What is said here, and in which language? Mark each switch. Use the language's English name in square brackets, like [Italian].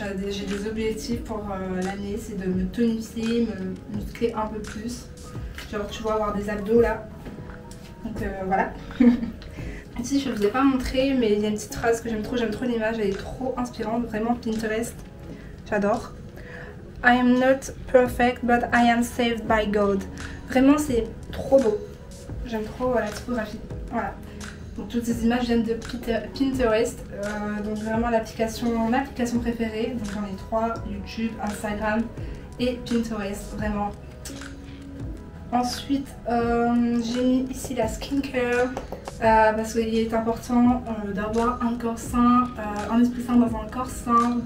[French] j'ai des objectifs pour l'année, c'est de me tonifier, me muscler un peu plus. Genre, tu vois, avoir des abdos là. Donc voilà. Ici, je ne vous ai pas montré, mais il y a une petite phrase que j'aime trop l'image, elle est trop inspirante, vraiment Pinterest. J'adore. [English] I am not perfect, but I am saved by God. [French] Vraiment, c'est trop beau. J'aime trop la typographie. Voilà. Donc toutes ces images viennent de Pinterest, donc vraiment mon application préférée. Donc j'en ai 3, YouTube, Instagram et Pinterest, vraiment. Ensuite, j'ai mis ici la skincare, parce qu'il est important d'avoir un corps sain, un esprit sain dans un corps sain.